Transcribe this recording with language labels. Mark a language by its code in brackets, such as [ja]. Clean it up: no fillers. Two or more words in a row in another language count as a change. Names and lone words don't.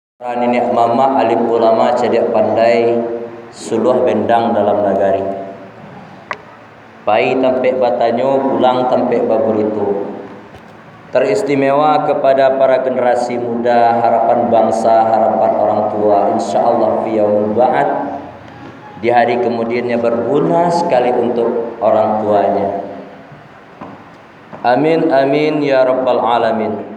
[min] Nenek mama alim ulama cediak pandai suluh bendang dalam nagari. Pai tampek batanyo pulang tampek baburitu. [id] Teristimewa kepada para generasi muda, harapan bangsa, harapan orang tua, [ar] إن شاء الله في يوم البعد, [id] di hari kemudiannya berguna sekali untuk orang tuanya. [ar] آمين آمين يا رب العالمين.